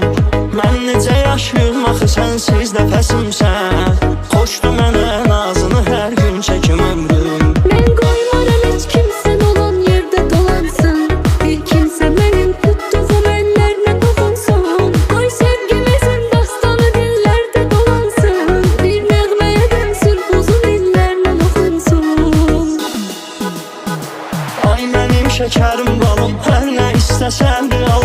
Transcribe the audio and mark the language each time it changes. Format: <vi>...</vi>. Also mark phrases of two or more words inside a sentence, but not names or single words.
<az>Mən necə yaşayım axı sənsiz nəfəsimsən. Xoşdur mənə nazını hər gün çəkim ömrüm.</az> <tr>Ben koymaram hiç kimsen olan yerde dolansın. Bir kimse benim tuttuğum ellerine dokunsun. Koy sevgimizin dastanı dillerde dolansın. Bir nəğmeye dönsün uzun illerle okunsun.</tr> <az>Ay mənim şəkərim balım, hər nə istəsən de</az>